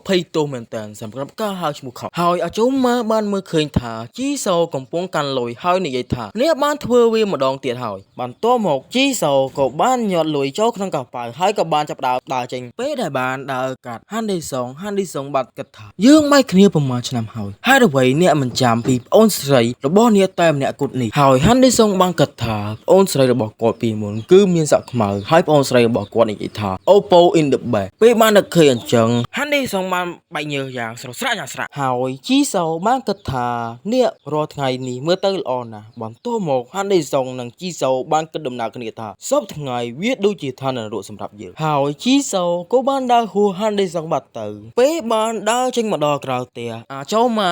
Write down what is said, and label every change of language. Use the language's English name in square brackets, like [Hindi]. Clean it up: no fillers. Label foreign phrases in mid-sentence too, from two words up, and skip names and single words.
[Khmer] 20ទោសមែនតើសម្រាប់ការហៅឈ្មោះខុសហើយអាចូលមកបានមើលឃើញថាជីសូកំពុងកាន់លុយហើយនិយាយថាអ្នកបានធ្វើវាម្ដងទៀតហើយបន្ទាប់មកជីសូក៏បានញាត់លុយចូលក្នុងកប៉ាល់ហើយក៏បានចាប់ដើរចេញពេលដែលបានដើរកាត់Henderson បាត់គិតថាយើងបែកគ្នាប្រ ហែលឆ្នាំហើយហេតុអ្វីអ្នកមិនចាំពីប្អូនស្រីរបស់អ្នកតែម្នាក់គត់នេះហើយ Henderson បានគិតថាប្អូនស្រីរបស់គាត់ពីមុនគឺមានសក់ខ្មៅហើយប្អូនស្រីរបស់គាត់និយាយថា [English] Oppo in the back [Khmer] ពេលបាននឹកឃើញអញ្ចឹង Henderson បានបែកញើសយ៉ាងស្រស់ស្រាក់ហើយជីសូបានគិតថាអ្នករាល់ថ្ងៃនេះមើលទៅល្អណាស់បន្ទាប់មក Henderson និងជីសូបានគិតដំណើរគ្នាថាសពថ្ងៃវា ដូចជាឋាននរកសម្រាប់យើងហើយជីសូក៏បានដើរហួស Henderson បាត់ទៅពេលបានដើរចេញមកដល់ក្រៅផ្ទះចូលមក